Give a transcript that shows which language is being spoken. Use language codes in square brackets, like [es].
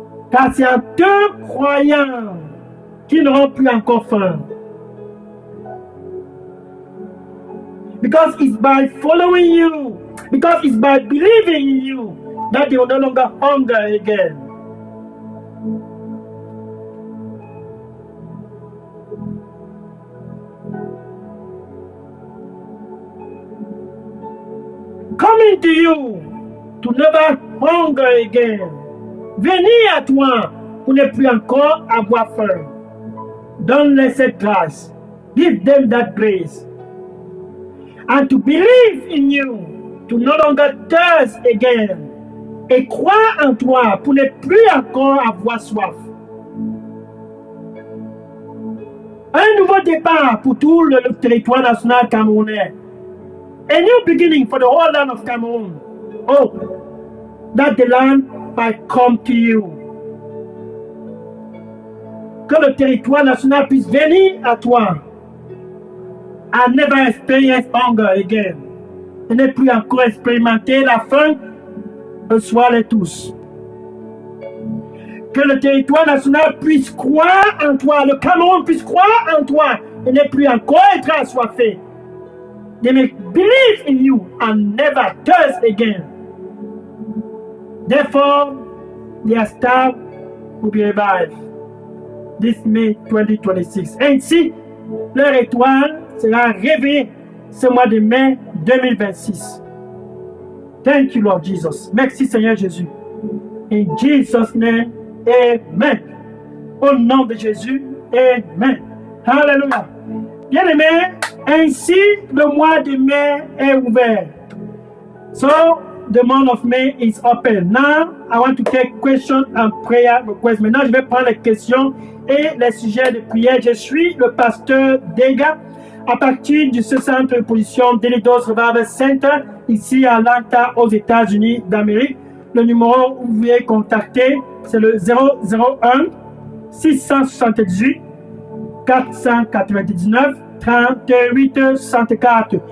[fr] Car c'est en te croyant qu'ils n'auront plus encore faim. [en] Because it's by following you, because it's by believing in you, that they will no longer hunger again. Coming to you to never hunger again. [fr] Venez à toi pour ne plus encore avoir faim. Donne-leur cette grâce. [en] Give them that grace. And to believe in you, to no longer thirst again. [fr] Et croire en toi pour ne plus encore avoir soif. Un nouveau départ pour tout le territoire national camerounais. [en] A new beginning for the whole land of Cameroon. Oh, that the land might come to you. [fr] Que le territoire national puisse venir à toi. [en] And never experience hunger again. [fr] Et ne plus encore expérimenter la faim un soir et tous. Que le territoire national puisse croire en toi. Le Cameroun puisse croire en toi. Et ne plus encore être assoiffé. [en] They may believe in you and never thirst again. Therefore, their star will be revived this May 2026. [fr] Ainsi, leur étoile sera réveillée ce mois de mai 2026. [en] Thank you, Lord Jesus. [fr] Merci, Seigneur Jésus. [en] In Jesus' name, Amen. [fr] Au nom de Jésus, Amen. Hallelujah. Bien-aimés, ainsi le mois de mai est ouvert. [en] So, the month of May is open. Now, I want to take questions and prayer requests. [fr] Maintenant, je vais prendre les questions et les sujets de prière. Je suis le pasteur Dega à partir de ce centre de position Delidos Revival Center ici à Atlanta, aux États-Unis d'Amérique. Le numéro où vous pouvez contacter, c'est le 001 678 499 38 64.